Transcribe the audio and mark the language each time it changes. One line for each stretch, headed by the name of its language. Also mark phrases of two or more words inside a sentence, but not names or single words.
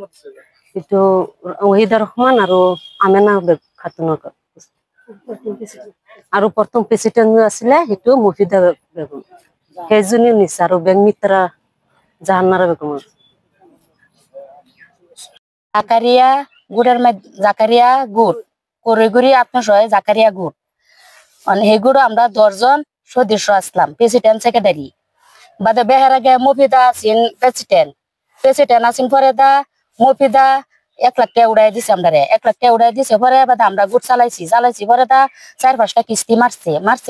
Assamese: এইটো ৱাহিদা ৰহমান আৰু আমেনা খাতুনক, আৰু প্ৰথম প্ৰেচিডেণ্ট আছিলে সেইটো মুফিদা বেগম, সেইজনীও নিছে, আৰু বেংক মিত্ৰ জাহানাৰা বেগম।
Bangla: জাকারিয়া গোট, করৈগুড়ি আত্মসহায়ক জাকারিয়া গোট, সেই গোট আমরা 10জন সদস্য আসলাম। প্রেসিডেন্ট সেক্রেটারি বাদে বেহারা গে মফিদা আছেন প্রেসিডেন্ট আছেন। পরে দা মফিদা 1 লাখ টাকা উড়াই দিছে। আমরা 1 লাখ টাকা উড়াই দিছে। পরে বাদে আমরা গোট চালাইছি। পরে দা 4-5টা কিস্তি মারছে।